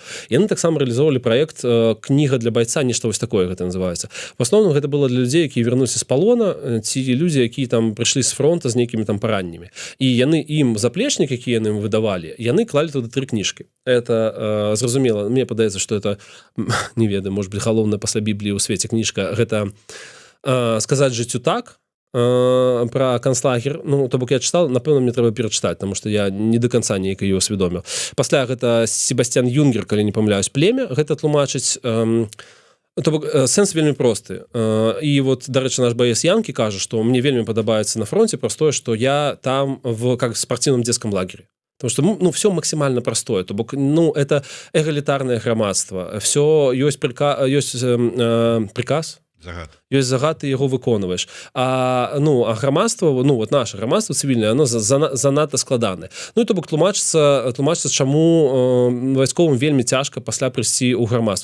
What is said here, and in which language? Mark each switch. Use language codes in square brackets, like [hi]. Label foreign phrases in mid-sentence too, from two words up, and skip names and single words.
[be] Яны таксама рэалізоўвалі праект кніга для байца, нешта вось такое гэта называецца. В асноўным гэта было для людзей, якія вярнуліся з палона, ці людзі, якія там прыйшлі з фронта з нейкімі там параннямі. І яны ім заплечнік, які яны ім выдавалі, яны клалі туды 3 кніжкі. Это зразумела, мне падаецца, што это, не ведаю, [ru] может быть, [be] галоўная пасля Бібліі ў свеце кніжка, гэта сказаць жыццю так, про канцлагер, ну то бок я чытал, напэўна мне трэба перачытаць, [ru] потому что я не до конца неяк ее усведоміў. [be] Пасля гэта Себастьян Юнгер, калі не памыляюсь, племя, гэта тлумачыць, то бок сэнс вельмі просты. І вот, дарэчы, наш баец Янкі кажа, што мне вельмі падабаецца на фронте простое, што я там [ru] в как спортивном детском лагере. Потому что, ну, все максимально простое. [be] То бок, ну, [ru] это эгалітарное [be] грамадство. [ru] Все, ёсць приказ, [be] Загад. Ёсць загад, ты яго выконваеш. А грамадство, ну, [ru] вот наше [be] грамадство цивільнае, оно занадта складанае. Ну, і то бок тлумачыцца, чаму вайсковым вельмі цяжка пасля прыйсці ў грамадства.